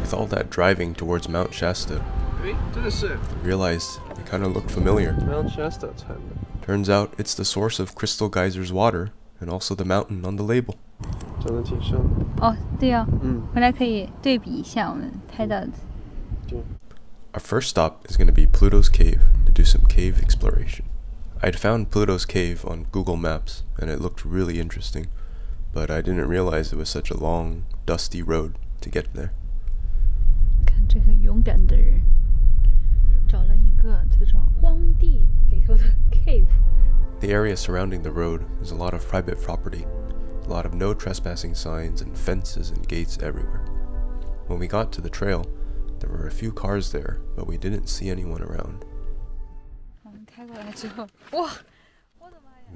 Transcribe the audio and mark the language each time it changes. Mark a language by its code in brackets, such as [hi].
[en] With all that driving towards Mount Shasta, I realized it kind of looked familiar. Mount Shasta. Turns out it's the source of Crystal Geyser's water and also the mountain on the label. [zh] 长得挺像的。哦，对哦，回来可以对比一下我们拍到的。 [en] Our first stop is going to be Pluto's Cave to do some cave exploration. I'd found Pluto's Cave on Google Maps and it looked really interesting, but I didn't realize it was such a long, dusty road to get there. [zh] 看这个勇敢的人，找了一个这种荒地里头的 cave。 [en] The area surrounding the road is a lot of private property, a lot of no trespassing signs and fences and gates everywhere. When we got to the trail, there were a few cars there, but we didn't see anyone around. [zh] 我们开过来之后，哇，我的妈呀！